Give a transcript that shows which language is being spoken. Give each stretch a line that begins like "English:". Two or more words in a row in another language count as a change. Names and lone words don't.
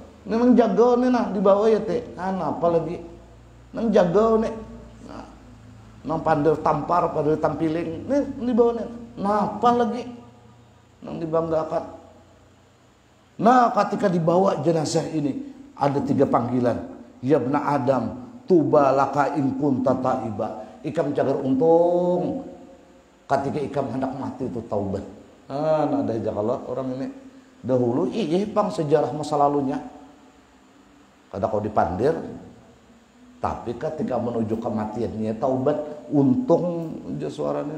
Banjar: Ini nang jaga nih nah dibawa ya teh. Apa lagi? Nang jaga nih. Nah, nang pandai tampar, pandai tampiling. Nih dibawa nih. Nah, apa lagi? Nang dibanggakan.
Indonesian: Nah, ketika dibawa jenazah ini ada 3 panggilan.
Arabic: Ya bna Adam, tuba laka in kunta taiba.
Banjar: Ikam cagar untung. Ketika ikam hendak mati itu taubat. Nah ada aja kalau orang ini dahulu iya bang sejarah masa lalunya. Kadang kau dipandir, tapi ketika menuju kematiannya taubat, untung aja suaranya.